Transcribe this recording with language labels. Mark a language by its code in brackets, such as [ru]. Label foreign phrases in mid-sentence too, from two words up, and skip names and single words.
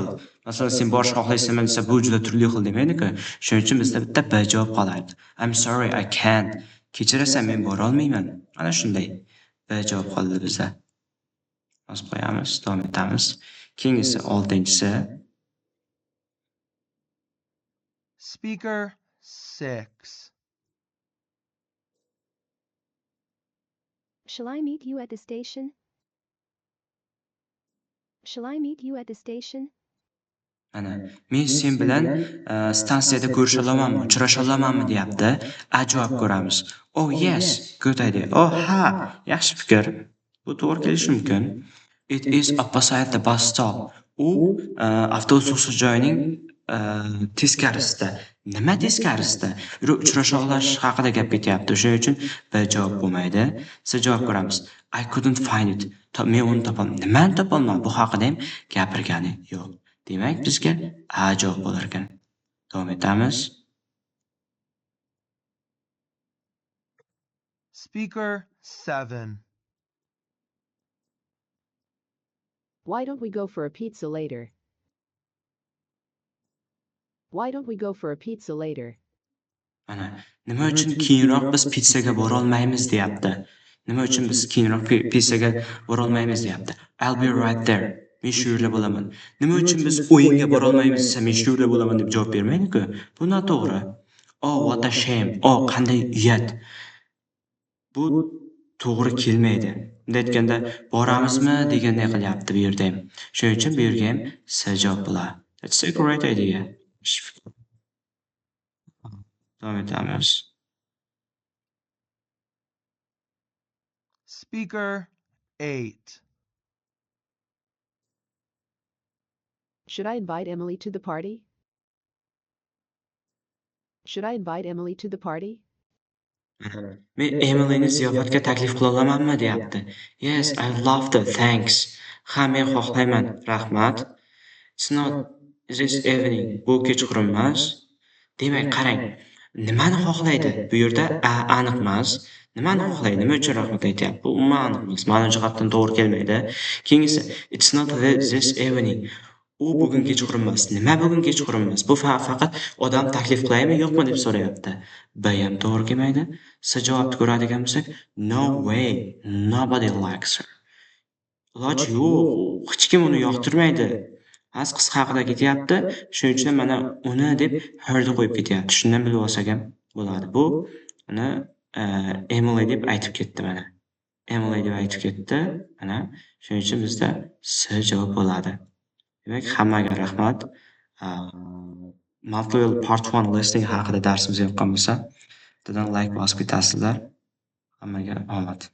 [uz] Masalan, sen borish xohlaysizmi desa, bu juda turli xil demaydi-ku. Shuning uchun bizda bitta b javob qoladi. [en] I'm sorry, I can't. [uz] Kechirasan, men bora olmayman. Mana shunday b javob qoldi bizda. Yozib qo'yamiz, davom etamiz. Keyingisi 6-si. [en] Speaker 6. Shall I meet you at the station? Shall I meet you at the station? [uz] Mana men sen bilan stansiyada ko'risha olamanmi, uchrasha olamanmi deyapti. A javob ko'ramiz. [en] Oh yes, good idea. [uz] Oh ha, yaxshi fikr. Bu to'g'ri kelishi mumkin. [en] It is opposite the bus stop. [uz] U avtobus to'xtash joyining teskarisida. Nima teskarisida? Uchrasha olish haqida gap ketyapti. O'shaning uchun B javob bo'lmaydi. C javob ko'ramiz. [en] I couldn't find it. [uz] Men uni topolmadim. Nimani topolmadim? Bu haqida ham gapirgani yo'q. Demak, bizga A javob bo'lar ekan. Davom etamiz. [en] Speaker 7. Why don't we go for a pizza later? Why don't we go for a pizza later? [uz] Mana nima uchun keyinroq biz pizzaga bora olmaymiz deyapti. Nima uchun biz keyinroq pizzaga bora olmaymiz deyapti. [en] I'll be right there. [uz] Men shu yerda bo'laman. Nima uchun biz o'yinga bora olmaymiz desa men shu yerda bo'laman deb javob bermaydi-ku. Bu noto'g'ri. [en] Oh, what a shame. [uz] Oh, qanday uyat. Bu to'g'ri kelmaydi. Bunday aytganda, boramizmi deganday qilyapti bu yerda ham. Shuning uchun bu yerga ham C javob bo'ladi. [en] That's a great idea. [uz] Davom etamiz. [en] Speaker 8. Should I invite Emily to the party? Should I invite Emily to the party? [uz] Men Emilyni ziyofatga taklif qila olamanmi deyapti. [en] Yes, I love to, thanks. [uz] Ha, men xohlayman, rahmat. [en] It's not this evening. [uz] Bu kechqurun emas. Demak, qarang. Nimani xohlaydi? Bu yerda A aniq emas. Nimani xohlaydi? Nima uchun rahmat aytyapti? Bu umuman aniq emas. Ma'no jihatdan to'g'ri kelmaydi. Keyingisi, [en] it's not this evening. [uz] U bugun kechqurun emas. Nima bugun kechqurun emas? Bu faqat odam taklif qilaymi, yo'qmi deb so'rayapti. B ham to'g'ri kelmaydi. C javobni ko'radigan bo'lsak, [en] no way, nobody likes her. [uz] Iloji yo'q, hech kim uni yoqtirmaydi. Az qiz haqida ketyapti, shuning uchun mana uni deb herni qo'yib ketyapti. Shundan bilib olsak ham bo'ladi. Bu uni Emily deb aytib ketdi mana. Emily deb aytib ketdi. Mana shuning uchun bizda C javob bo'ladi. Demak, hammaga rahmat. [en] Multiple part 1 listening [uz] haqida darsimiz yoqqan bo'lsa, bittadan like bosib ketasizlar. Hammaga omad.